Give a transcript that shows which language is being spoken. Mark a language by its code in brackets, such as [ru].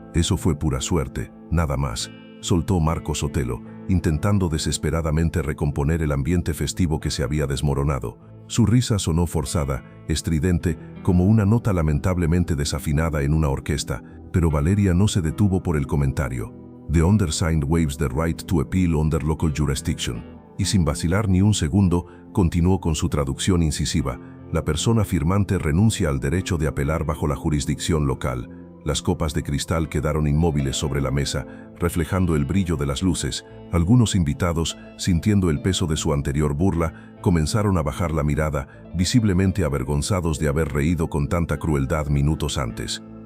[es] Eso fue pura suerte, nada más, soltó Marco Sotelo, intentando desesperadamente recomponer el ambiente festivo que se había desmoronado. Su risa sonó forzada, estridente, como una nota lamentablemente desafinada en una orquesta, pero Valeria no se detuvo por el comentario. [en] The undersigned waives the right to appeal under local jurisdiction. [es] Y sin vacilar ni un segundo, continuó con su traducción incisiva. La persona firmante renuncia al derecho de apelar bajo la jurisdicción local. Las copas de cristal quedaron inmóviles sobre la mesa, reflejando el brillo de las luces. Algunos invitados, sintiendo el peso de su anterior burla, comenzaron a bajar la mirada, visiblemente avergonzados de haber reído con tanta crueldad minutos antes.